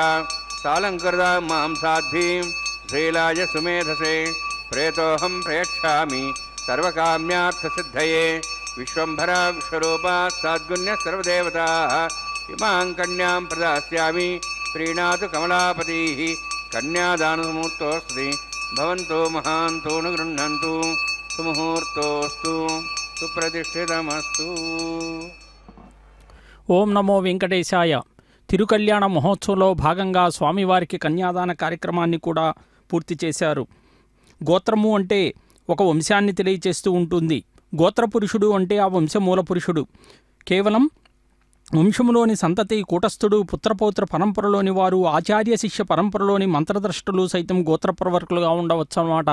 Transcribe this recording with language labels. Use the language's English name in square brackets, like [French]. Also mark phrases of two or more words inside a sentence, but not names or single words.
[Sanskrit] सालंकृतां मां साध्वीं श्रीलाय सुमेधसे प्रेतोऽहं प्रेक्षामि सर्वकाम्यार्थसिद्धये विश्वम्भरा विश्वरूपा साद्गुण्य सर्वदेवताः इमां कन्यां प्रदास्यामि प्रीणातु कमलापतिः कन्यादानमुहूर्तोऽस्ति भवन्तो महान्तो न गृह्णन्तु सुमुहूर्तोऽस्तु सुप्रतिष्ठितमस्तु। ఓం నమో వెంకటేశాయ. [Telugu] తిరుకళ్యాణ మహోత్సవంలో భాగంగా స్వామివారికి కన్యాదాన కార్యక్రమాన్ని కూడా పూర్తి చేశారు. గోత్రము అంటే ఒక వంశాన్ని తెలియచేస్తూ ఉంటుంది. గోత్రపురుషుడు అంటే ఆ వంశమూల పురుషుడు. కేవలం వంశములోని సంతతి కూటస్థుడు పుత్రపౌత్ర పరంపరలోని వారు ఆచార్య శిష్య పరంపరలోని మంత్రద్రష్టులు సైతం గోత్రప్రవర్కులుగా ఉండవచ్చు అన్నమాట.